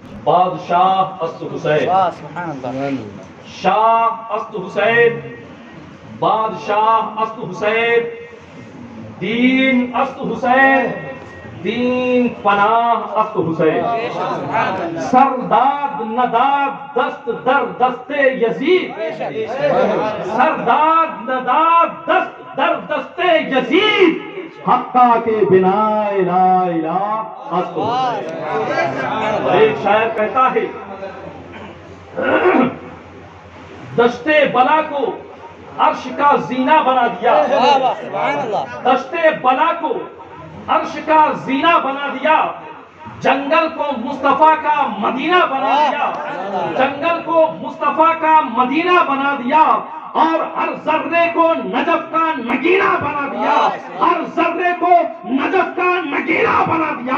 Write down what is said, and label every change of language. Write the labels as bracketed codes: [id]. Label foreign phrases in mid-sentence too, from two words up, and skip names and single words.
[fa] بادشاہ است حسین، [ar] سبحان اللہ، [fa] شاہ است حسین، بادشاہ است حسین، دین است حسین، دین پناہ است حسین، سرداد نداد دست در دست یزید، سرداد نداد دست در دست یزید، حقا کے بنا لا الہ است حسین۔ [ur] ایک شاعر کہتا ہے دشت بلا کو عرش کا زینہ بنا دیا، [ar] سبحان اللہ، [ur] دشت بلا کو عرش کا زینہ بنا دیا، جنگل کو مصطفیٰ کا مدینہ بنا دیا، جنگل کو مصطفیٰ کا مدینہ بنا دیا، اور ہر ذرے کو نجف کا نگینہ بنا دیا، ہر ذرے کو نجف کا نگینہ بنا دیا۔